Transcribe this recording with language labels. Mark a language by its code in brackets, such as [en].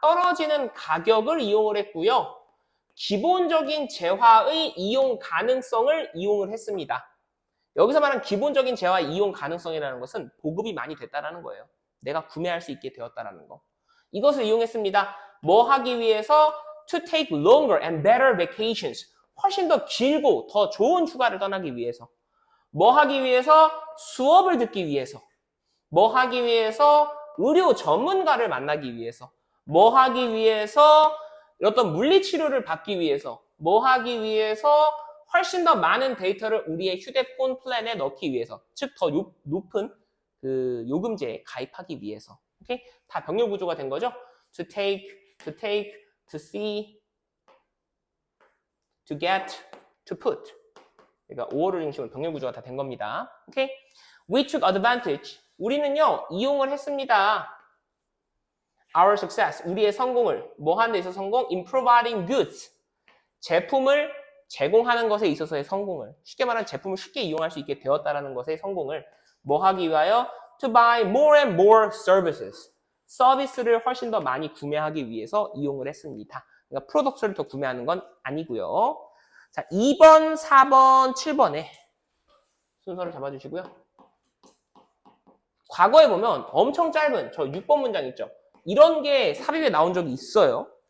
[ko] 떨어지는 가격을 이용을 했고요. 기본적인 재화의 이용 가능성을 이용을 했습니다. 여기서 말하는 기본적인 재화 이용 가능성이라는 것은 보급이 많이 됐다는 거예요. 내가 구매할 수 있게 되었다는 거. 이것을 이용했습니다. 뭐 하기 위해서? [en] To take longer and better vacations. [ko] 훨씬 더 길고 더 좋은 휴가를 떠나기 위해서. 뭐 하기 위해서? 수업을 듣기 위해서. 뭐 하기 위해서? 의료 전문가를 만나기 위해서. 뭐 하기 위해서? 어떤 물리치료를 받기 위해서. 뭐 하기 위해서 훨씬 더 많은 데이터를 우리의 휴대폰 플랜에 넣기 위해서, 즉 더 높은 그 요금제에 가입하기 위해서. 오케이? 다 병렬 구조가 된 거죠? [en] To take, to see, to get, to put. [ko] 그러니까 5어를 중심으로 병렬 구조가 다 된 겁니다. 오케이? [en] We took advantage. [ko] 우리는요, 이용을 했습니다. [en] Our success. [ko] 우리의 성공을. 뭐 하는 데 있어서 성공? [en] In providing goods. [ko] 제품을 제공하는 것에 있어서의 성공을. 쉽게 말하면 제품을 쉽게 이용할 수 있게 되었다는 것의 성공을 뭐 하기 위하여? [en] To buy more and more services. [ko] 서비스를 훨씬 더 많이 구매하기 위해서 이용을 했습니다. 그러니까 프로덕트를 더 구매하는 건 아니고요. 자, 2번, 4번, 7번에 순서를 잡아주시고요. 과거에 보면 엄청 짧은 저 6번 문장 있죠. 이런 게 삽입에 나온 적이 있어요.